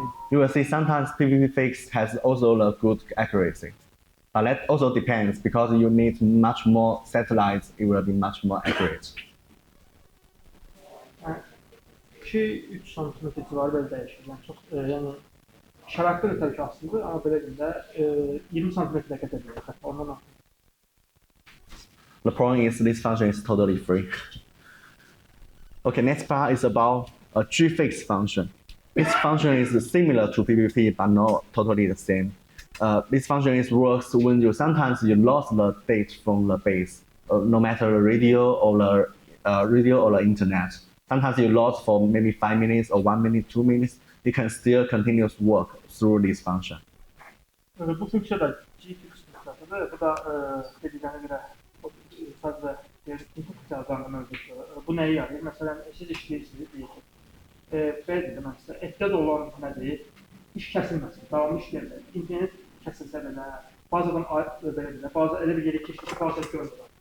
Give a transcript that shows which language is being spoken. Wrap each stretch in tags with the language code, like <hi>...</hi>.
<en>You will see sometimes PPP fakes has also the good accuracy. But that also depends, because you need much more satellites, it will be much more accurate.</en> <az>2-3 santimetr civarı belə dəyişir. Yəni çox yəni şəraitlər təbii ki asılıdır, amma belə deyim də 20 santimetrə qədər gəlir xətt. Ondan</az> <en>The point is this function is totally free. Okay, next part is about a G-fix function. This function is similar to PPP, but not totally the same. This function works when sometimes you lost the data from the base, no matter the radio or the internet. Sometimes you lost for maybe 5 minutes or 1 minute, 2 minutes. You can still continue to work through this function.</en> <az>Bu funksiya da G-fix funksiyasıdır. mövzudur. Bu da dediklərinə görə sadəcə input cihazlarında mövcuddur. Bu nəyi yarayır? Məsələn, siz işləyirsiniz, deyir ki, belə dedim mən sizə, ehtiyat olan nədir? İş kəsilməsin, davamlı işləyəcək. İnternet kəsilsə belə, bazadan belə, baza elə bir yeri keçir ki, baza görmür.</az>